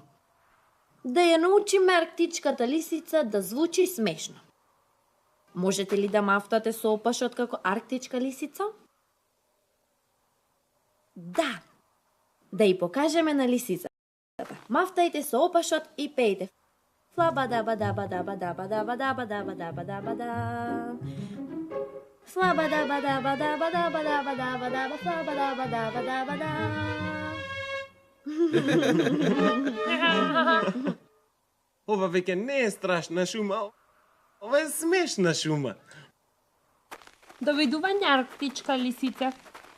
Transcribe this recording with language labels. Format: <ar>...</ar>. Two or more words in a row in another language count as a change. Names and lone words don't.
<mk>Да ја научиме арктичката лисица да звучи смешно. Можете ли да мафтате со опашот како арктичка лисица? Да. Да ја покажеме на лисицата. Мафтајте со опашот и пејте. Флаба даба даба даба даба даба даба даба даба даба да. Флаба даба даба даба даба даба даба даба флаба даба даба даба да. Ова веќе не е страшна шума, ова е смешна шума. довидување арктичка лисица.</mk>